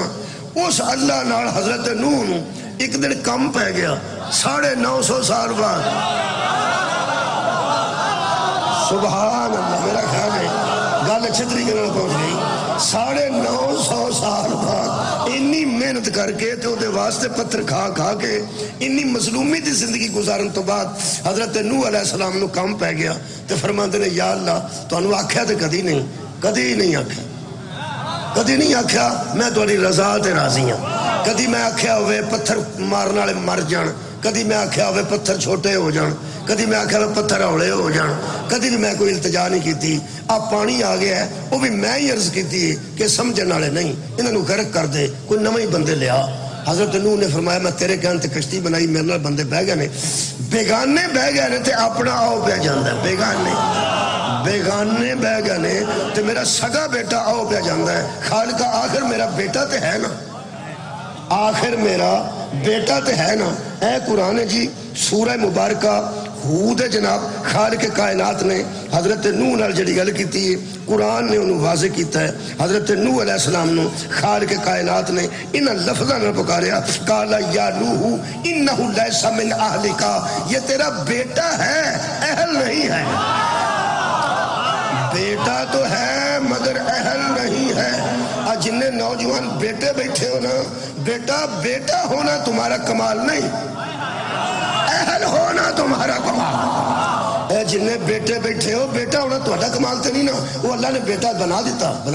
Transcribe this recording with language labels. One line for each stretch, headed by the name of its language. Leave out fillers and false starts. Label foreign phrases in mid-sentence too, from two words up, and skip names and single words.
Punjabi: اس اللہ نال حضرت نوح نو ایک دن کم پہ گیا 950 سال بعد.
Arabic: سبحان اللہ.
Punjabi: میرا خیال ہے گل اچھے طریقے نال پہنچ گئی. 950 سال بعد انی محنت کر کے تے دے واسطے پتھر کھا کھا کے انی مظلومی دی زندگی گزارن تو بعد حضرت نوح علیہ السلام نو کم پہ گیا تے فرماندے نے یا اللہ تانوں آکھیا تے کدی نہیں آکھیا، کدی نہیں آکھیا میں تہاڈی رضا تے راضی ہاں. کدی میں آکھیا ہوئے پتھر مارن والے مر جان، کدی میں آکھیا ہوئے پتھر چھوٹے ہو جان، کدی میں آکھیا ہوئے پتھر ہولے ہو جان، کدی بھی میں کوئی التجا نہیں کیتی. اب پانی آ گیا ہے وہ بھی میں ہی عرض کیتی ہے کہ سمجھن والے نہیں انہاں نو غرق کر دے، کوئی نویں بندے لیا. حضرت نوح نے فرمایا میں تیرے کہن تے کشتی بنائی، میرے نال بندے بہ گئے نے، بیگانے بہ گئے نے تے اپنا آؤ پہ جاندا ہے. بیگانے بہ گئے نے تے میرا سگا بیٹا آؤ پہ جاندہ ہے خالقہ آخر میرا بیٹا تے ہے نا آخر میرا بیٹا تے ہے نا اے قرآن جی سورہ مبارکہ ہود جناب خالق کائنات نے حضرت نوح نال جڑی گل کیتی ہے قرآن نے انہوں واضح کیتا ہے حضرت نوح علیہ السلام نو خالق کائنات نے انہاں لفظاں نال پکاریا
Arabic: قالا یا نوح انہ لیس من اہلکا
Urdu: یہ تیرا بیٹا ہے اہل نہیں ہے بیٹا تو ہے مگر اہل نہیں ہے آج جنہیں نوجوان بیٹے بیٹھے ہو نا بیٹا بیٹا ہونا تمہارا کمال نہیں اہل ہونا تمہارا کمال اے جنہیں بیٹے بیٹھے ہو بیٹا ہونا تمہارا کمال تے نہیں نا وہ اللہ نے بیٹا بنا دیتا